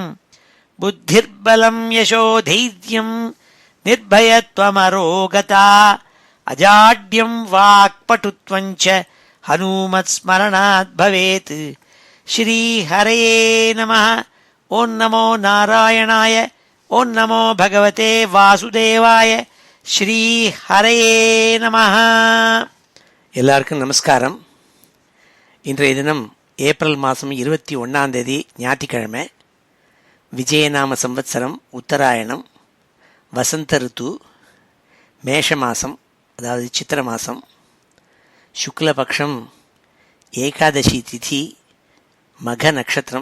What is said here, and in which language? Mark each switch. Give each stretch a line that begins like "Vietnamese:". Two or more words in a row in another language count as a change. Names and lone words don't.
Sanskrit: बुद्धिर्बलं यशोधैर्यं निर्भयत्वमरोगता अजाड्यं वाक्पटुत्वं च हनूमत्स्मरणात् भवेत्। श्रीहरये नमः। ॐ नमो नारायणाय। ॐ नमो भगवते वासुदेवाय. श्रीहरये नमः.
Tamil: எல்லாருக்கும் நமஸ்காரம். இன்றைய தினம் ஏப்ரல் மாதம் 21 ஞாயிற்றுக்கிழமை. விஜயநாம சம்வத்சரம் உத்தராயணம், வசந்த ருத்து, மேஷ மாதம், அதாவது சித்திர மாதம், சுக்லபக்ஷம், ஏகாதசி திதி, மக நட்சத்திரம்.